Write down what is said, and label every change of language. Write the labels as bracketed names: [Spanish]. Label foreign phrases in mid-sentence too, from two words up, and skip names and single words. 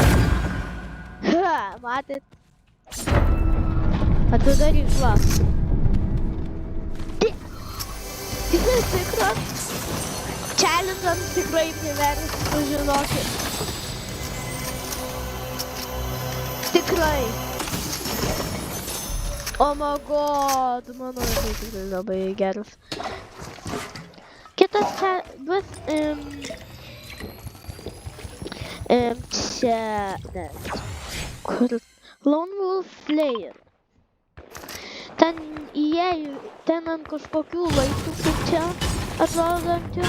[Lithuanian] Matėt? Atidaryk, va. Tikrai tikras. Challenge'ams tikrai privers, žinokit. Tikrai. [English] Oh my god, [Lithuanian] mano tai tikrai labai geras. Kitas čia bus... čia... ne. Kur? Lone Wolf Slayer. Ten įėjau, ten ant kažkokių laiptų, kaip čia atrodančių.